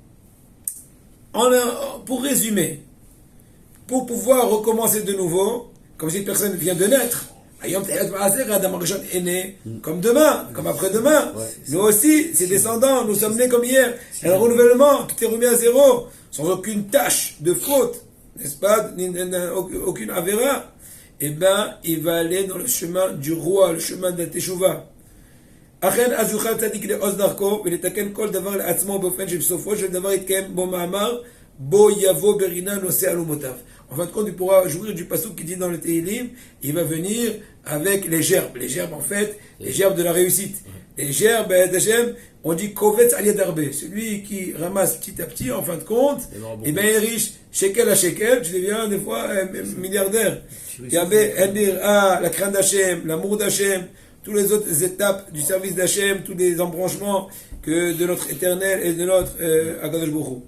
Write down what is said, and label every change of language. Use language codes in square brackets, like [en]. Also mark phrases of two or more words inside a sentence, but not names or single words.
[fr] Pour résumer, pour pouvoir recommencer de nouveau, comme si une personne vient de naître, Adam Rishon est né comme demain, comme après-demain. Ouais, nous aussi, ses descendants, nous sommes nés comme hier. Et un renouvellement qui t'est remis à zéro, sans aucune tâche de faute, n'est-ce pas, aucune avéra. Il va aller dans le chemin du roi, le chemin de la Teshuvah. [he] אכן אז יוכל צדיק לעוז דרכו ולתקן כל דבר לעצמו באופן שבסופו של דבר יתקיים בו מאמר בו יבוא ברינה נושא אלומותיו. [fr] En fin de compte, il pourra jouir du passouk qui dit dans le Teilim, il va venir avec les gerbes. Les gerbes, en fait, les gerbes de la réussite. Les gerbes, on dit [he] קובץ על יד הרבה. [fr] Celui qui ramasse petit à petit, en fin de compte, il est riche. Shekel à shekel, tu deviens des fois milliardaire. Il y avait la crainte d'Hachem, l'amour d'Hachem, toutes les autres étapes du service d'Hachem, tous les embranchements que de notre éternel et de notre [he] הקדוש ברוך הוא.